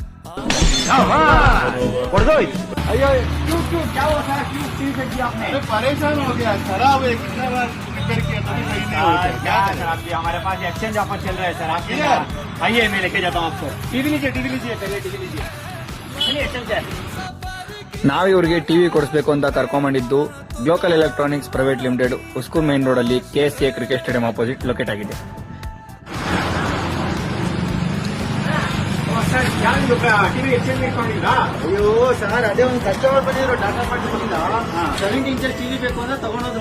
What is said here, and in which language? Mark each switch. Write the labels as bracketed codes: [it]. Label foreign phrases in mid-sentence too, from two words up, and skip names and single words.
[hi] अयो क्यों क्या हुआ सर, क्यों टीवी फेंक दिया आपने? परेशान हो गया, खराब है, कितना बार रिपेयर किया तभी सही नहीं होता। क्या सर आप हमारे पास एक्सचेंज ऑफर चल रहा है सर, आप आइए मैं लेके जाता हूँ आपको। टीवी लीजिए पहले टीवी लीजिए, चलिए चलते हैं। [kn] ನಾವು ಇವ್ರಿಗೆ ಟಿವಿ ಕೊಡಿಸಬೇಕು ಅಂತ ಕರ್ಕೊಂಡ್ಬಂದಿದ್ದು ಗ್ಲೋಕಲ್ ಎಲೆಕ್ಟ್ರಾನಿಕ್ಸ್ ಪ್ರೈವೇಟ್ ಲಿಮಿಟೆಡ್ ಉಸ್ಕೂರ್ ಮೇನ್ ರೋಡ್ ಅಲ್ಲಿ KSA ಕ್ರಿಕೆಟ್ ಸ್ಟೇಡಿಯಂ ಅಪೋಸಿಟ್ ಲೊಕೇಟ್ ಆಗಿದೆ. ಸರ್ ಟಿವಿ ಎಕ್ಸ್ಚೇಂಜ್ ಮಾಡ್ಕೊಂಡಿದ್ರಾ? ಅಯ್ಯೋ ಸರ್, ಅದೇ ಒಂದು ಕಸ್ಟಮರ್ ಬಂದಿದ್ರು ಟಾಟಾ ಮಾಡಿಕೊಂಡಿಲ್ಲ, 70 ಇಂಚಸ್ ಟಿವಿ ಬೇಕು ಅಂತ ತಗೊಂಡೋದ್ರು.